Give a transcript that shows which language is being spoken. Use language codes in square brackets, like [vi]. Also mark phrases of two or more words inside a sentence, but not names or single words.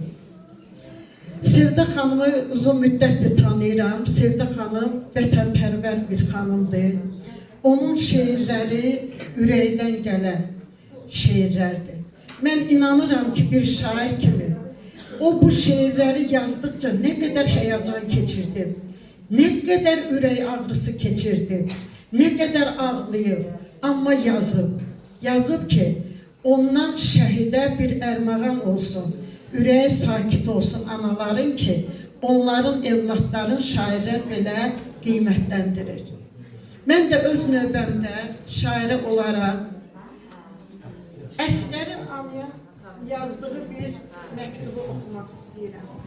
[az] Sevda xanımı uzun müddətdir tanıyıram. Sevda xanım vətənpərvər bir xanımdır. Onun şeirləri ürəkdən gələn şeirlərdir. Mən inanıram ki, bir şair kimi o bu şeirləri yazdıkça [tr] ne kadar heyecan [az] keçirdim, [tr] ne kadar [az] ürək ağrısı keçirdim, [tr] ne kadar [az] ağlayıb, amma yazıb ki, ondan şəhidə bir ərmağan olsun, ürəyi sakit olsun anaların ki, onların evlatların şairlər belə qiymətləndirir. Mən də öz növbəmdə şairə olaraq Əsgərin anıya yazdığı bir məktubu oxumaq istəyirəm.